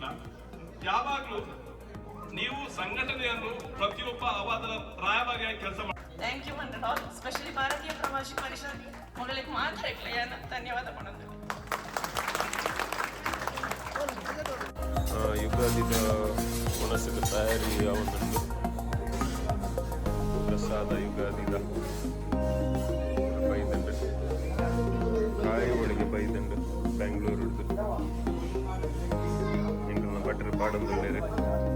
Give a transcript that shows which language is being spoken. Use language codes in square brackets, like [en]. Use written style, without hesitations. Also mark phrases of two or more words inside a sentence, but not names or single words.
[kn] ಯಾವಾಗ್ಲೂ ನೀವು ಸಂಘಟನೆಯನ್ನು ಪ್ರತಿಯೊಬ್ಬ ಅದರ ರಾಯಭಾರಿಯಾಗಿ ಕೆಲಸ ಮಾಡಿ. [en] thank you and all, specially [kn] ಭಾರತೀಯ ಪ್ರವಾಸಿ ಪರಿಷತ್ ಮೊದಲಿಗೆ ಮಾತ್ರ ಧನ್ಯವಾದ ಮಾಡೋದು. [tcy] ಯುಗಾದಿದ ಮನಸ್ಸಿನ ತಯಾರಿ ಅವನೊಂದು ಪ್ರಸಾದ ಯುಗಾದಿದ ಬೈದಂಡು ಕಾಯಿ ಹೋಳಿಗೆ ಬೈದಂಡು ಬೆಂಗಳೂರು ಎಂಕಲ್ನ ಭಟ್ರು ಪಾಡೊಂದುಲ್ಲೆರ್.